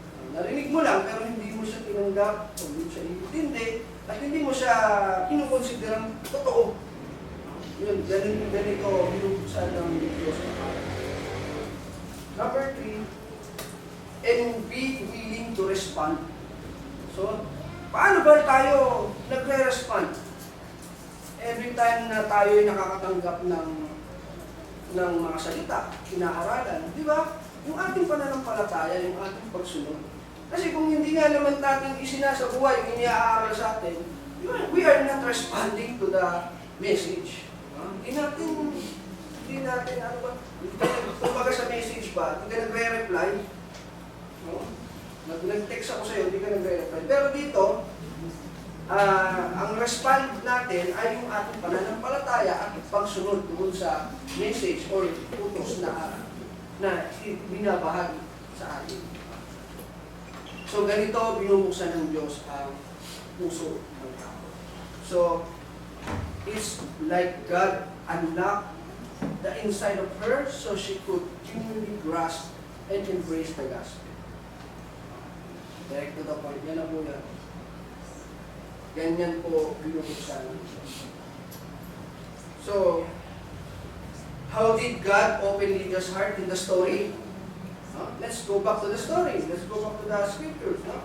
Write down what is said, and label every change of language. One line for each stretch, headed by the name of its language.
Filipino: Narinig mo lang, pero hindi mo siya tinanggap, o hindi mo siya iintindi, at hindi mo siya kinukonsiderang totoo. Yun, ganito binubuksan ng Diyos na para.
English: Number 3, and be willing to respond.
Filipino: So, paano ba tayo nagre-respond?
English: Every time
Filipino: na tayo ay nakakatanggap ng mga salita, inaaralan, di ba? Yung ating pananampalataya, yung ating pagsunod. Kasi kung hindi nga naman natin isinasabuhay yung iniaaral sa atin,
English: We are not responding to the message.
Filipino: Hindi natin, ano ba, kumbaga sa message ba, hindi ka nagre-reply. No? Nag-text ako sa'yo, hindi ka nagre-reply. Pero dito, ang respond natin ay yung ating pananampalataya at pagsunod doon sa message or utos na binabahagi sa atin. So ganito, binubuksan ng Diyos ang puso ng tao.
English: So, it's like God unlocked the inside of her so she could genuinely grasp and embrace the gospel. Direct to the point.
Filipino: Yan na po yan. Ganyan po binubuksan ng Diyos.
English: So, how did God open Lydia's heart in the story? Let's go back to the story. Let's go back to the scriptures.